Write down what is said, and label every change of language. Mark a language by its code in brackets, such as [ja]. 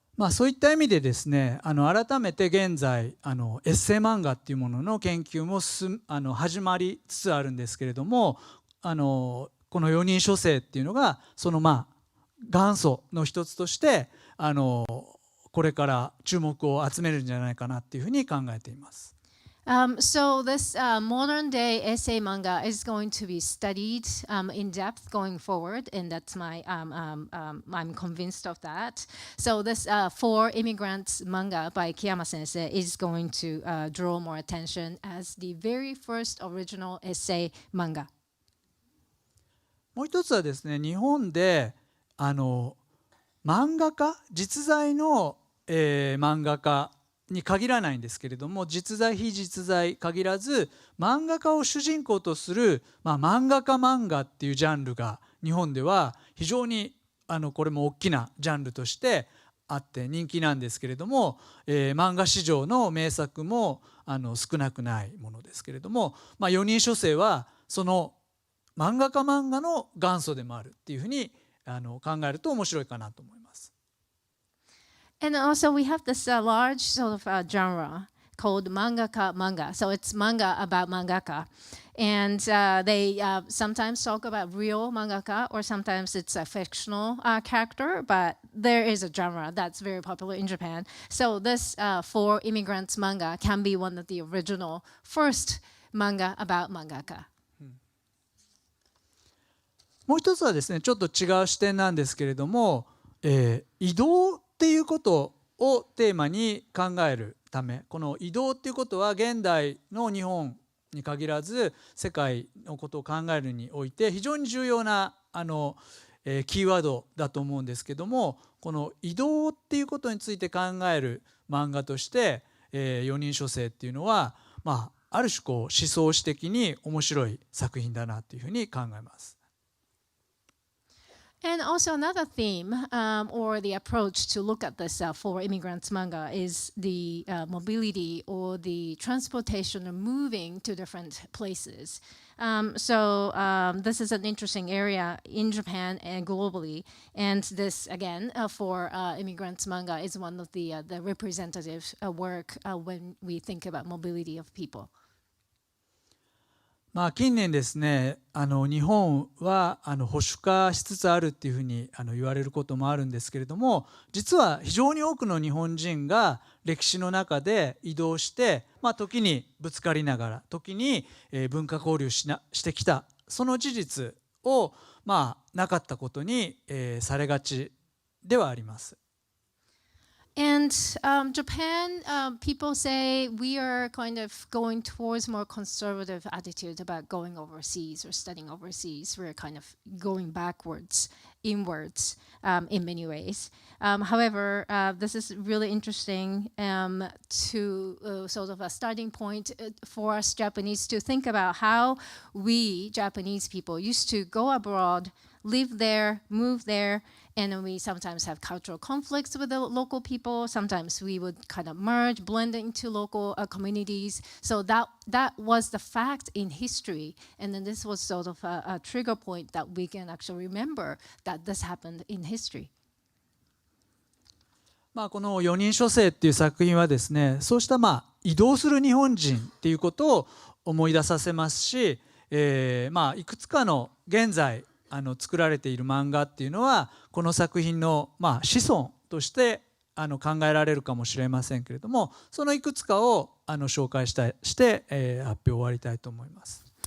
[ja] そういった意味でですね、改めて現在エッセイ漫画っていうものの研究も始まりつつあるんですけれども、この4人書生っていうのがその元祖の一つとしてこれから注目を集めるんじゃないかなっていうふうに考えています。 [en] So this modern day essay manga is going to be studied in depth going forward, and that's I'm convinced of that. So this Four Immigrants manga by Kiyama sensei is going to draw more attention as the very first original essay manga. [ja] もう一つはですね、日本で漫画家、実在の、漫画家に限らないんですけれども、実在非実在限らず漫画家を主人公とする、漫画家漫画っていうジャンルが日本では非常にこれも大きなジャンルとしてあって人気なんですけれども、漫画史上の名作も少なくないものですけれども、4人書生はその漫画家漫画の元祖でもあるっていうふうに考えると面白いかなと思います。 [en] And also we have this large sort of genre called mangaka manga. So it's manga about mangaka. And they sometimes talk about real mangaka, or sometimes it's a fictional character, but there is a genre that's very popular in Japan. So this For Immigrants manga can be one of the original first manga about mangaka. [ja] もう一つはですね、ちょっと違う視点なんですけれども、移動っていうことをテーマに考えるため、この移動っていうことは現代の日本に限らず世界のことを考えるにおいて非常に重要なキーワードだと思うんですけども、この移動っていうことについて考える漫画として4人書生っていうのは、ある種こう思想史的に面白い作品だなというふうに考えます。 [en] And also another theme or the approach to look at this For Immigrants manga is the mobility or the transportation or moving to different places. So this is an interesting area in Japan and globally. And this, again, For Immigrants manga is one of the representative work when we think about mobility of people. [ja] 近年ですね、日本は保守化しつつあるっていうふうに言われることもあるんですけれども、実は非常に多くの日本人が歴史の中で移動して、時にぶつかりながら、時に文化交流してきた、その事実をなかったことにされがちではあります。 [en] And Japan, people say we are kind of going towards more conservative attitude about going overseas or studying overseas. We're kind of going backwards, inwards in many ways. However, this is really interesting to sort of a starting point for us Japanese to think about how we Japanese people used to go abroad, live there, move there, and we sometimes have cultural conflicts with the local people. Sometimes we would kind of merge, blend into local communities. So that was the fact in history. And then this was sort of a trigger point that we can actually remember that this happened in history. [ja] この4人書生っていう作品はですね、そうした移動する日本人っていうことを思い出させますし、いくつかの現在作られている漫画っていうのはこの作品の子孫として考えられるかもしれませんけれども、そのいくつかを紹介して発表終わりたいと思います。